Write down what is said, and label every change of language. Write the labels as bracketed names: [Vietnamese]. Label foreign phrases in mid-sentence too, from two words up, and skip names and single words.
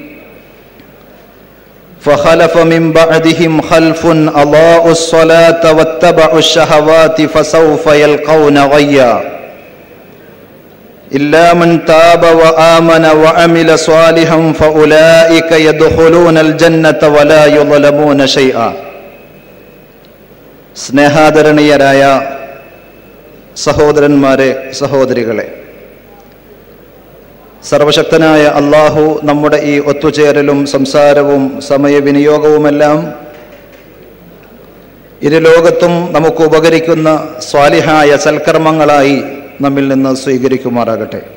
[Arabic] فخلف من بعدهم خلف أضاعوا الصلاة واتبعوا الشهوات فسوف يلقون غيا إلا من تاب وآمن وعمل صالحا فأولئك يدخلون الجنة ولا يظلمون شيئا. [Malayalam] സ്നേഹാദരണീയരായ സഹോദരന്മാരെ, സഹോദരികളെ, സർവശക്തനായ അല്ലാഹു നമ്മുടെ ഈ ഒത്തുചേരലും സംസാരവും സമയവിനിയോഗവുമെല്ലാം ഇരുലോകത്തും നമുക്ക് ഉപകരിക്കുന്ന സ്വാലിഹായ സൽക്കർമ്മങ്ങളായി നമ്മിൽ നിന്ന് സ്വീകരിക്കുമാറാകട്ടെ.